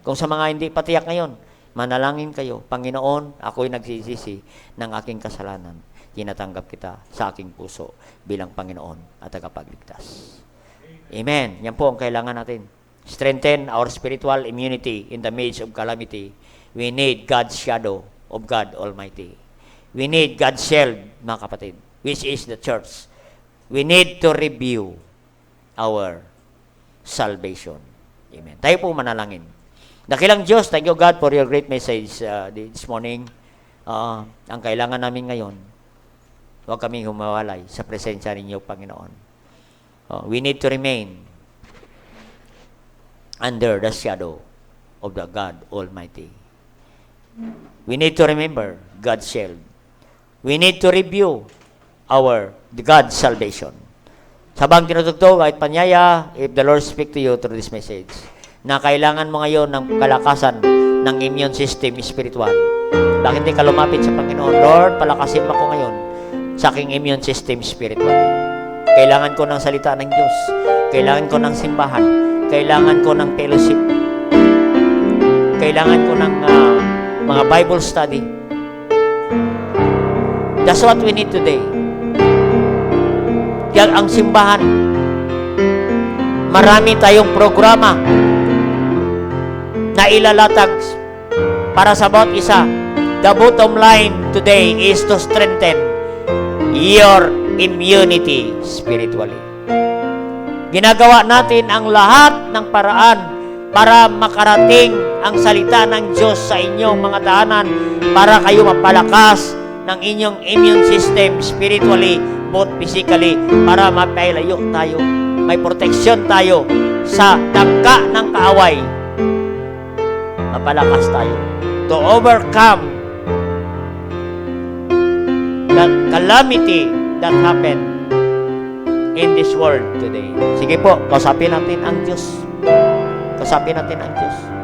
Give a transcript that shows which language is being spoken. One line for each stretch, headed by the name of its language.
Filipino: Kung sa mga hindi patiyak ngayon, manalangin kayo, Panginoon, ako'y nagsisisi ng aking kasalanan. Tinatanggap kita sa aking puso bilang Panginoon at tagapagligtas. Amen. Yan po ang kailangan natin.
English: Strengthen our spiritual immunity in the midst of calamity. We need God's shadow of God Almighty. We need God's shield,
Filipino: mga kapatid,
English: which is the church. We need to review our salvation.
Filipino: Amen. Tayo po manalangin. Dakilang Diyos,
English: thank you God for your great message this morning.
Filipino: Ang kailangan namin ngayon, huwag kami humawalay sa presensya ninyo, Panginoon.
English: We need to remain under the shadow of the God Almighty. We need to remember God's shield. We need to review God's salvation.
Filipino: Sabang tinutugtog kahit panyaya,
English: if the Lord speak to you through this message,
Filipino: na kailangan mo ngayon ng kalakasan ng immune system spiritual. Bakit hindi ka lumapit sa Panginoon? Lord, palakasin mo ko ngayon sa aking immune system spiritual. Kailangan ko ng salita ng Diyos. Kailangan ko ng simbahan. Kailangan ko ng fellowship. Kailangan ko ng mga Bible study.
English: That's what we need today.
Filipino: Kaya ang simbahan, marami tayong programa na ilalatag para sa bawat isa.
English: The bottom line today is to strengthen your immunity spiritually.
Filipino: Ginagawa natin ang lahat ng paraan para makarating ang salita ng Diyos sa inyong mga tahanan para kayo mapalakas ng inyong immune system spiritually,
English: both physically,
Filipino: para mapailayo tayo. May protection tayo sa tangka ng kaaway. Mapalakas tayo
English: to overcome the calamity that happened in this world today.
Filipino: Sige po, kausapin natin ang Diyos. Kausapin natin ang Diyos.